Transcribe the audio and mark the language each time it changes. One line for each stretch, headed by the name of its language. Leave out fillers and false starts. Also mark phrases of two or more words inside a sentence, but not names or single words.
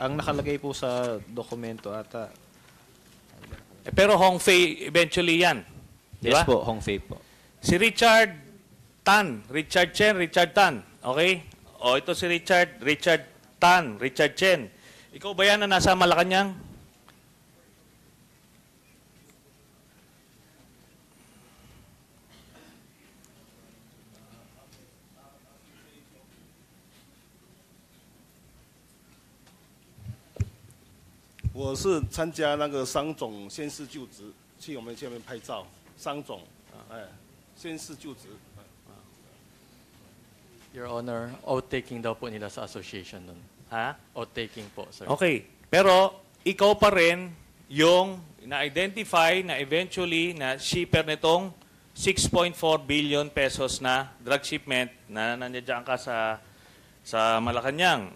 Filipino: Ang nakalagay po sa dokumento ata. Pero Hong Fei eventually yan. Yes Diba? po, Hong Fei po. Si Richard Tan, Richard Chen, Richard Tan. Okay? Ito si Richard Tan, Richard Chen. Ikaw ba yan na nasa Malacanang?
Chinese: 我是参加那个商总宣誓就职，去我们这边拍照。商总，宣誓就职。
English: Your Honor,
Filipino: oath-taking daw po nila sa association nun. Ha? Oath-taking po, sir. Okay. Pero ikaw pa rin yung na-identify na eventually na shipper nitong 6.4 billion pesos na
English: drug shipment
Filipino: na nandiyan ka sa Malacanang.